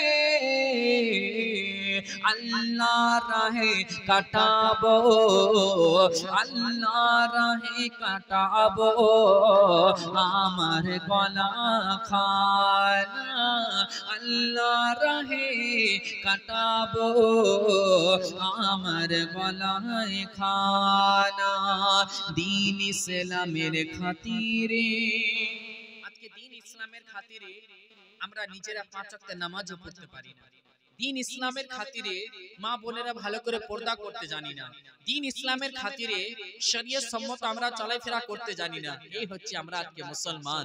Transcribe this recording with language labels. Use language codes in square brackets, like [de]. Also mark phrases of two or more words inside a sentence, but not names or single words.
[bn] আল্লাহ রাহে কাটাবো, আল্লাহ রাহে কাটাবো, আমার গলা খানা, আল্লাহ রাহে কাটাবো, আমার গলায় খানা, দীন ইসলামের খাতিরে। আজকে দিন ইসলামের খাতিরে আমরা নিজেরা 5 ওয়াক্ত নামাজও পড়তে পারি না, দিন ইসলামের খাতিরে মা বোনেরা ভালো করে পর্দা করতে জানি না, দিন ইসলামের খাতিরে শরীয়ত সম্মত আমরা চলাফেরা করতে জানি না, এই হচ্ছে আমরা আজকে মুসলমান।